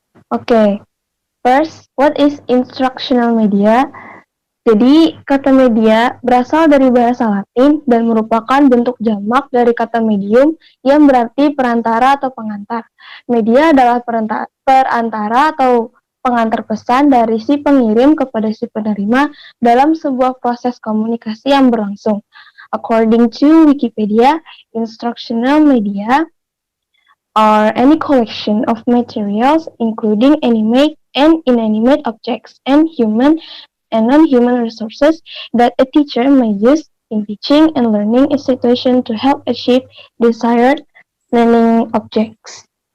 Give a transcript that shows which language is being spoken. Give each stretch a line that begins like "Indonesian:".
English: Okay, first, what is instructional media?
Indonesian: Jadi, kata media berasal dari bahasa Latin dan merupakan bentuk jamak dari kata medium yang berarti perantara atau pengantar. Media adalah perantara atau pengantar pesan dari si pengirim kepada si penerima dalam sebuah proses komunikasi yang berlangsung.
English: According to Wikipedia, instructional media are any collection of materials including animate and inanimate objects and human and non-human resources that a teacher may use in teaching and learning institution to help achieve desired learning objectives.